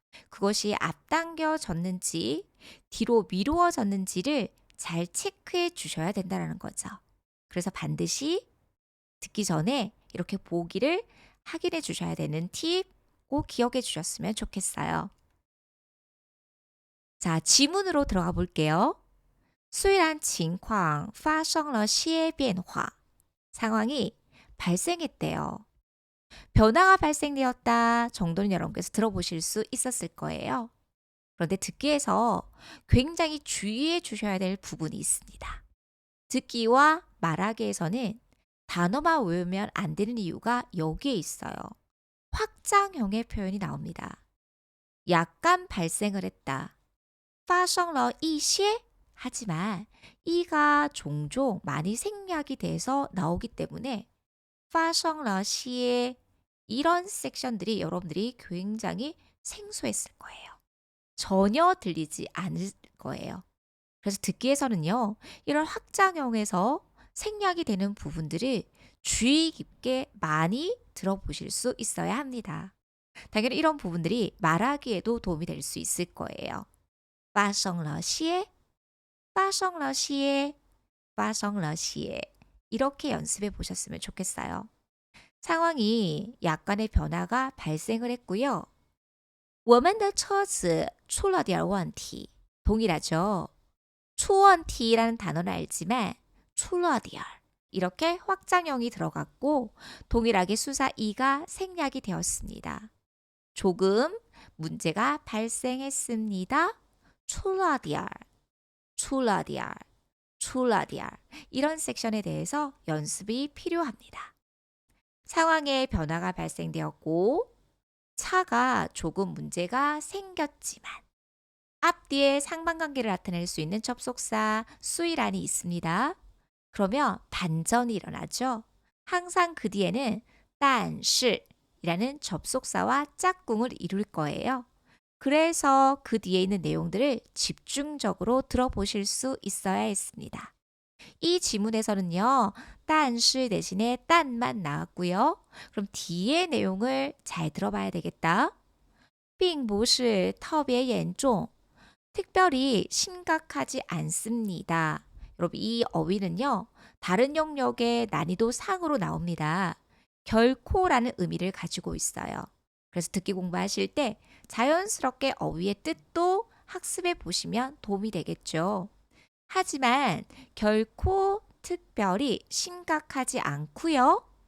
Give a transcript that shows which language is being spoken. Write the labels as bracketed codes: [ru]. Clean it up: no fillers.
[ko] 그것이 앞당겨졌는지 뒤로 미루어졌는지를 잘 체크해 주셔야 된다는 거죠. 그래서 반드시 듣기 전에 이렇게 보기를 확인해 주셔야 되는 팁 꼭 기억해 주셨으면 좋겠어요. 자, 지문으로 들어가 볼게요. [zh] 虽然情况发生了些变化. [ko] 상황이 발생했대요. 변화가 발생되었다 정도는 여러분께서 들어보실 수 있었을 거예요. 그런데 듣기에서 굉장히 주의해 주셔야 될 부분이 있습니다. 듣기와 말하기에서는 단어만 외우면 안 되는 이유가 여기에 있어요. 확장형의 표현이 나옵니다. 약간 발생을 했다. [zh] 发生了一些 [ko] 하지만 이가 종종 많이 생략이 돼서 나오기 때문에 [zh] 发生了些 [ko] 이런 섹션들이 여러분들이 굉장히 생소했을 거예요. 전혀 들리지 않을 거예요. 그래서 듣기에서는요, 이런 확장형에서 생략이 되는 부분들을 주의 깊게 많이 들어보실 수 있어야 합니다. 당연히 이런 부분들이 말하기에도 도움이 될 수 있을 거예요. [zh] 发生了些, 发生了些, 发生了些 [ko] 이렇게 연습해 보셨으면 좋겠어요. 상황이 약간의 변화가 발생을 했고요. [zh] 我们的车子出了点问题. [ko] 동일하죠. [zh] 出问题 [ko] 라는 단어는 알지만 [zh] 出了点 [ko] 이렇게 확장형이 들어갔고 동일하게 수사 이가 생략이 되었습니다. 조금 문제가 발생했습니다. [zh] 出了点出了点出了点 [ko] 이런 섹션에 대해서 연습이 필요합니다. 상황에 변화가 발생되었고 차가 조금 문제가 생겼지만 앞뒤에 상반관계를 나타낼 수 있는 접속사 수이란이 있습니다. 그러면 반전이 일어나죠. 항상 그 뒤에는 但是이라는 접속사와 짝꿍을 이룰 거예요. 그래서 그 뒤에 있는 내용들을 집중적으로 들어보실 수 있어야 했습니다. 이 지문에서는요, 但是 대신에 但만 나왔고요. 그럼 뒤에 내용을 잘 들어봐야 되겠다. [zh] 并不是特别严重 [ko] 특별히 심각하지 않습니다. 여러분 이 어휘는요. 다른 영역의 난이도 상으로 나옵니다. 결코라는 의미를 가지고 있어요. 그래서 듣기 공부하실 때 자연스럽게 어휘의 뜻도 학습해 보시면 도움이 되겠죠. 하지만 결코 특별히 심각하지 않고요.